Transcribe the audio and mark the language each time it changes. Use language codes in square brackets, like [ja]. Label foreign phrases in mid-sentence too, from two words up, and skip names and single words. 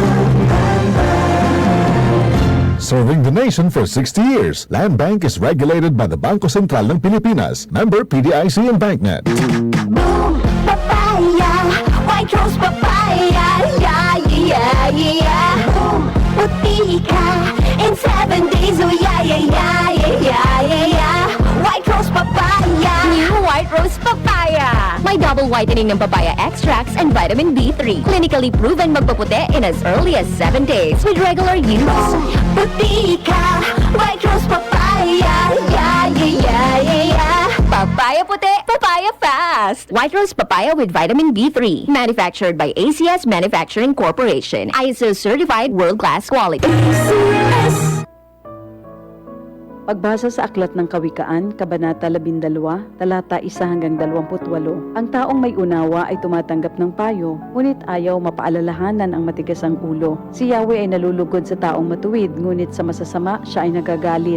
[en] Land bank. Serving the nation for 60 years, Land Bank is regulated by the Bangko Sentral ng Pilipinas, member PDIC and BancNet. Boom, papaya, white rose papaya, yeah, yeah, yeah. Boom, [tl] puti ka, [en] in 7 days, oh yeah, yeah, yeah, yeah, yeah, yeah. White rose papaya, new white rose papaya. May double whitening ng papaya extracts and vitamin B3. Clinically proven magpaputi in as early as 7 days with regular use. Boom, [tl] puti ka, [en] white rose papaya, yeah, yeah, yeah, yeah, yeah. Papaya puti, papaya fast. White rose papaya with vitamin B3. Manufactured by ACS Manufacturing Corporation. ISO certified world-class quality. ACS. [tl] Pagbasa sa Aklat ng Kawikaan, Kabanata 12, talata 1 hanggang 28. Ang taong may unawa ay tumatanggap ng payo, ngunit ayaw mapaalalahanan ang matigas ang ulo. Si Yahweh ay nalulugod sa taong matuwid, ngunit sa masasama siya ay nagagalit.